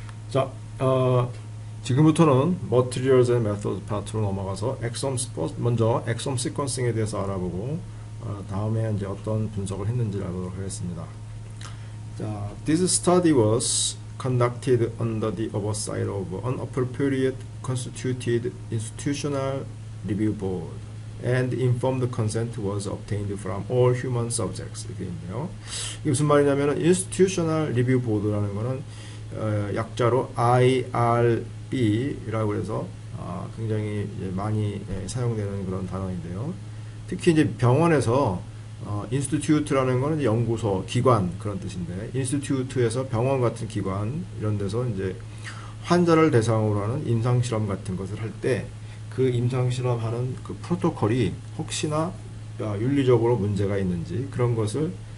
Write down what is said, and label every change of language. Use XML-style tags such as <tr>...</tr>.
<ko>자, 지금부터는 Materials and Methods 파트로 넘어가서 먼저 exome sequencing에 대해서 알아보고 다음에 이제 어떤 분석을 했는지를 알아보도록 하겠습니다.</ko> <en>자, this study was conducted under the oversight of an appropriate constituted institutional review board, and informed consent was obtained from all human subjects.</en> <ko>이렇게 있네요. 이게 무슨 말이냐면은 institutional review board라는 거는 약자로 IRB라고 해서 굉장히 많이 사용되는 그런 단어인데요. 특히 이제 병원에서 인스티튜트라는 거는 연구소, 기관 그런 뜻인데, 인스티튜트에서 병원 같은 기관 이런 데서 이제 환자를 대상으로 하는 임상 실험 같은 것을 할 때 그 임상 실험하는 그 프로토콜이 혹시나 윤리적으로 문제가 있는지 그런 것을</ko>